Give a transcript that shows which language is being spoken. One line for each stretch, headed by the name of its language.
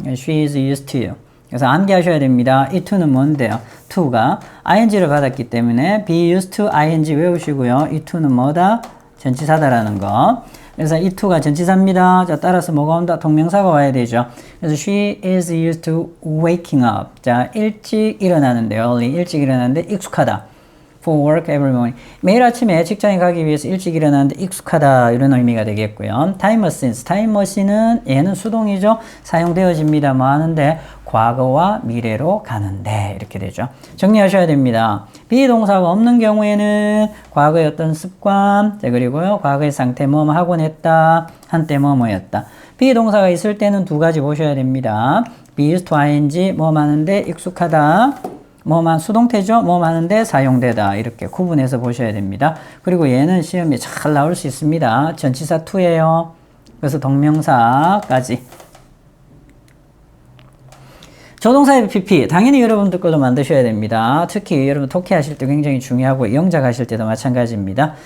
English: She is used to.
Korean: 그래서 암기하셔야 됩니다. 이 to는 뭔데요? to가 ing를 받았기 때문에 be used to ing 외우시고요. 이 to는 뭐다? 전치사다라는 거. 그래서 이 to가 전치사입니다. 자, 따라서 뭐가 온다? 동명사가 와야 되죠.
English: 그래서 she is used to waking up.
Korean: 자, 일찍 일어나는데, early, 일찍 일어나는데 익숙하다.
English: For work every morning.
Korean: 매일 아침에 직장에 가기 위해서 일찍 일어나는데 익숙하다 이런 의미가 되겠고요.
English: Time machines.
Korean: Time machine은 얘는 수동이죠. 사용되어집니다. 뭐 하는데 과거와 미래로 가는데 이렇게 되죠. 정리하셔야 됩니다. 비동사가 없는 경우에는 과거의 어떤 습관, 그리고요 과거의 상태 뭐뭐 하곤 했다, 한때 뭐뭐였다. 비동사가 있을 때는 두 가지 보셔야 됩니다. be used to ing 뭐 하는데 익숙하다. 뭐만 수동태죠. 뭐 하는데 사용되다. 이렇게 구분해서 보셔야 됩니다. 그리고 얘는 시험에 잘 나올 수 있습니다. 전치사 to예요. 그래서 동명사까지. 조동사의 PP 당연히 여러분들 걸로 만드셔야 됩니다. 특히 여러분 독해 하실 때 굉장히 중요하고 영작 하실 때도 마찬가지입니다.